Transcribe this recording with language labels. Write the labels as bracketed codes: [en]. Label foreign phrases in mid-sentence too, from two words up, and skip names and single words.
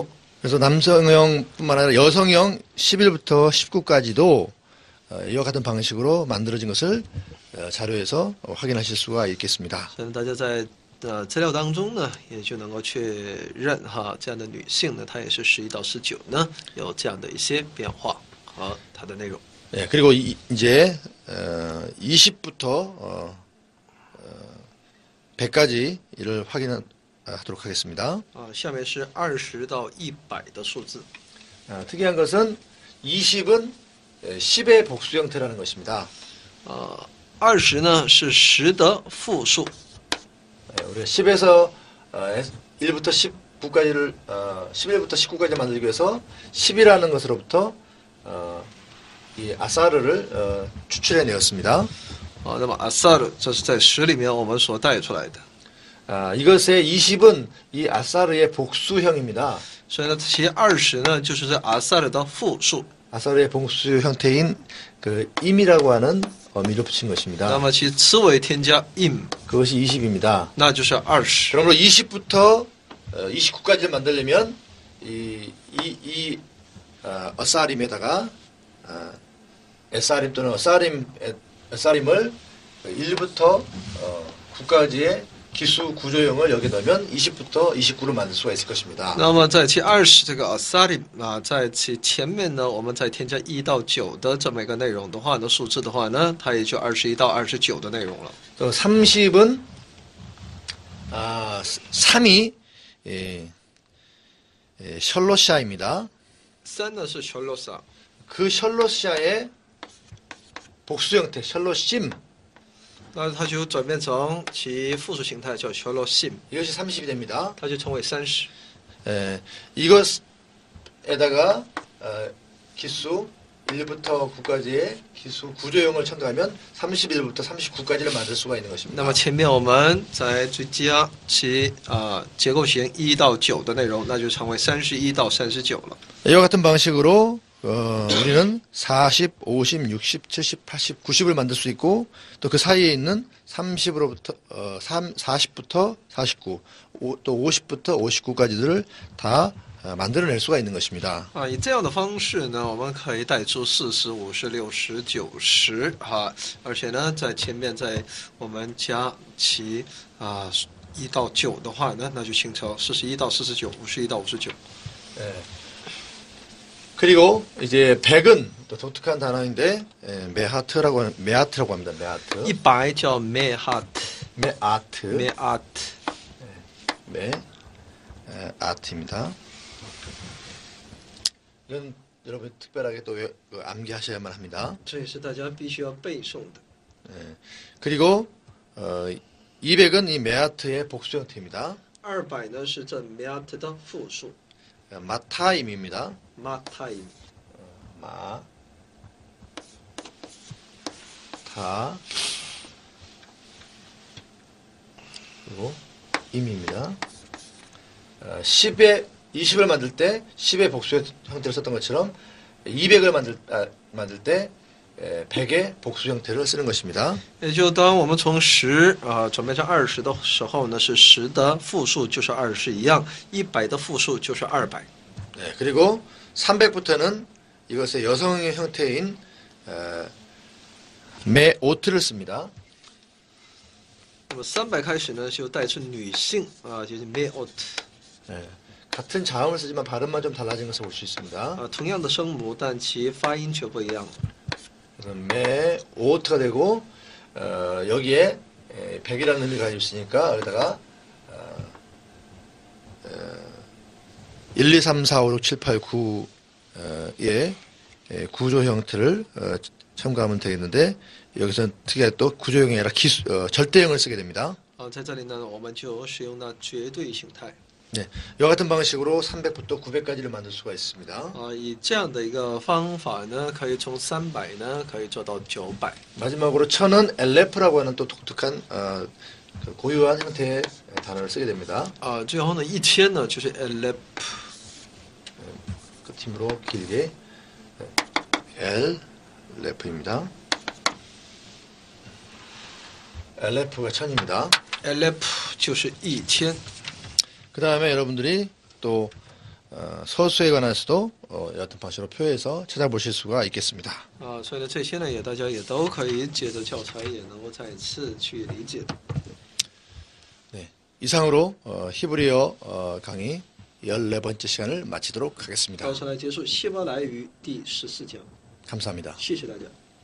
[ko] 그래서 남성형뿐만 아니라 여성형 11부터 19까지도 이와 같은 방식으로 만들어진 것을 자료에서 확인하실 수가 있겠습니다. [zh] 所以大家在资料当中呢，也就能够确认这样的女性呢，她也是11到19呢有这样的一些变化和它的内容。 [ko] 예, 그리고 이제 20부터 100까지 이를 확인하도록 하겠습니다. [zh] 下面是20到100的数字。 [ko] 특이한 것은 20은 10의 복수 형태라는 것입니다. [zh] 20 呢是10的复数。 [ko] 우리가 10에서 1부터 19까지를 11부터 19까지 만들기 위해서 10이라는 것으로부터 이 아사르를 추출해 내었습니다. [zh] 那么阿萨尔这是在10里面我们所带出来的。 [ko] 이것의 20은 이 아사르의 복수형입니다. [zh] 所以呢，其20呢就是这阿萨尔的复数。 [ko] 아사르의 복수 형태인 그 임이라고 하는 어미를 붙인 것입니다. [zh] 那么其词尾添加 im， [ko] 그것이 20입니다. [zh] 那就是20。 [ko] 그러므로 20부터 29까지를 만들려면 이 어사림에다가 에사림 또는 에사림을 1부터 9까지의 기수 구조형을 여기 넣으면 20부터 29를 만들 수가 있을 것입니다. [zh] 那么在其20这个 asarim 在其前面呢，我们再添加1到9的这么一个内容的话呢，数字的话呢，它也就21到29的内容了。 [ko] 30은 3이 셜로샤입니다. [zh] 3 呢是 shollosa， [ko] 그 셜로샤의 복수 형태 셜로심 [zh] 那它就转变成其复数形态叫 shollosim， [ko] 이것이 30이 됩니다. [zh] 它就称为30。 [ko] 이것에다가 기수 1부터 9까지의 기수 구조형을 첨가하면 31부터 39까지를 만들 수가 있는 [zh] 那 [ko] 것입니다. [zh] 么前面我们再追加其结构型1到9的内容，那就成为31到39了。 [ko] 이와 같은 방식으로 우리는 40, 50, 60, 70, 80, 90을 만들 수 있고 또 그 사이에 있는 30으로부터 40부터 49, 또 50부터 59까지들을 다 만들어낼 수가 있는 것입니다. [zh] 以这样的方式呢，我们可以带出40、50、60、90而且呢，在前面我们加其1到9的话呢，那就形成41到49、51到59。 [ko] 그리고 이제 100은 또 독특한 단어인데 메하트라고 합니다. 메하트. [zh] 100叫 mehat， [ko] 메아트. [zh] meat。 [ko] 메아트입니다. 이건 여러분 특별하게 또 암기하셔야만 합니다. [zh] 这也是大家必须要背诵的。 [ko] 그리고 200은 이 메아트의 복수 형태입니다. [zh] 200 呢是这 meat 的复数 [ko] 마타임입니다. [zh] ma타임。 [ko] 마, 타, 그리고 임입니다. 20을 만들 때 10의 복수 형태를 썼던 것처럼 200을 만들 때 100의 복수 형태를 쓰는 것입니다. [zh] 也就当我们从10转变成20的时候呢，是10的复数就是20一样，100的复数就是200。 [ko] 네, 그리고 300부터는 이것의 여성의 형태인 메오트를 씁니다. [zh] 那么300开始呢，就带出女性就是 meot。 [ko] 네, 같은 자음을 쓰지만 발음만 좀 달라진 것을 볼 수 있습니다. [zh] 同样的声母，但其发音却不一样。 [ko] 그래서 메오트가 되고 여기에 100이라는 의미가 가지고 있으니까 여기다가 1, 2, 3, 4, 5, 6, 7, 8, 9의 구조 형태를 첨가하면 되겠는데 여기서는 특이하게 또 구조형이 아니라 절대형을 쓰게 됩니다. [zh] 在这里呢，我们就使用了绝对形态。 [ko] 네, 이와 같은 방식으로 300부터 900까지를 만들 수가 있습니다. [zh] 以这样的一个方法呢，可以从300呢，可以做到900。 [ko] 마지막으로 1000은 LF라고 하는 또 독특한 고유한 형태의 단어를 쓰게 됩니다. [zh] 最后呢，1000呢就是 elep。 [ko] 끝힘으로 길게 LF입니다. LF가 1000입니다. [zh] elep 就是1000。 [ko] 그 다음에 여러분들이 또 서수에 관해서도 여하튼 방식으로 표해서 찾아보실 수가 있겠습니다. [zh] 所以呢，这些呢大家也都可以借着教材也能够再次去理解。 [ko] 네, 이상으로 히브리어 강의 14번째 시간을 마치도록 하겠습니다. [zh] 到此来结束希伯来语第14讲。 [ko] 감사합니다. [zh] 谢谢大家。